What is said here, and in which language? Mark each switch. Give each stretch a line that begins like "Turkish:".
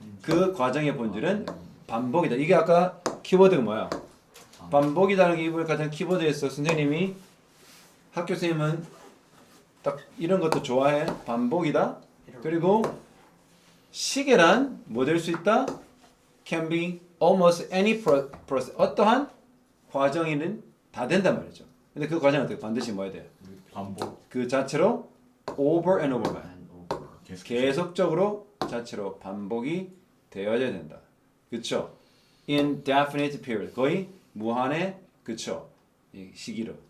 Korean: 그 과정의 본질은 반복이다. 이게 아까 키워드가 뭐야? 반복이라는 게 이번에 가장 키워드에서 선생님이 학교 선생님은 딱 이런 것도 좋아해. 반복이다. 그리고 시계란 뭐 될 수 있다?
English: Can be almost any process.
Korean: 어떠한 과정이는 다 된단 말이죠. 근데 그 과정은 어떻게 반드시 뭐 해야 돼요? 반복. 그 자체로
English: over and over
Korean: 만 계속적으로 자체로 반복이 되어야 된다. 그쵸?
English: Indefinite period.
Korean: 거의 무한의 그쵸? 이 시기로.